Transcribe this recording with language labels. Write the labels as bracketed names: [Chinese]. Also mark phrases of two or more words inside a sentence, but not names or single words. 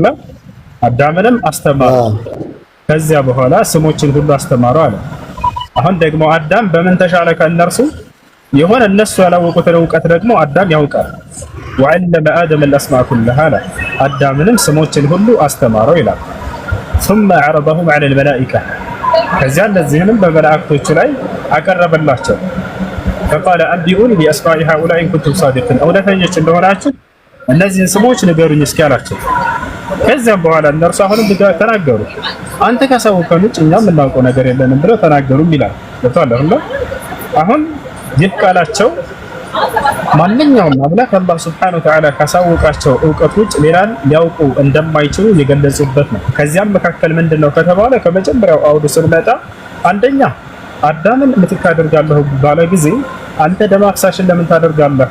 [Amharic] አዳምንም አስተማረው ከዚያ በኋላ ስሞችን ሁሉ አስተማረው አለ። አሁን ደግሞ አዳም በምን ተሻለ ከእነርሱ? የሆነ እነሱ ያላወቁትን እውቀት ደግሞ አዳም ያውቃል። [Arabic] وعلم آدم الأسماء كلها [Amharic] አለ። አዳምንም ስሞችን ሁሉ አስተማረው ይላል። [Arabic] ثم عرضهم على الملائكة [Amharic] ከዚያ እነዚህንም በመላእክቶቹ ላይ አቀረበላቸው። [Arabic] فقال أنبئوني بأسماء هؤلاء إن كنتم صادقين [Amharic] እውነተኞች እንደሆናችሁ እነዚህን ስሞች ንገሩኝ እስኪ አላቸው። ከዚያም በኋላ እነርሱ አሁንም ተናገሩ። አንተ ካሳወቀን ውጭ እኛ የምናውቀው ነገር የለንም ብለው ተናገሩም ይላል። ገብቶሃል አይደል? አሁን ይህ ቃላቸው ማንኛውም አምላክ አላህ [Arabic] سبحانه وتعالى [Amharic] ካሳወቃቸው እውቀት ውጭ ሌላን ሊያውቁ እንደማይችሉ የገለጹበት ነው። ከዚያም መካከል ምንድነው ከተባለ ከመጀመሪያው አውዱ ስንመጣ አንደኛ አዳምን ምትክ አደርጋለሁ ባለ ጊዜ አንተ ደም አፍሳሽን ለምን ታደርጋለህ?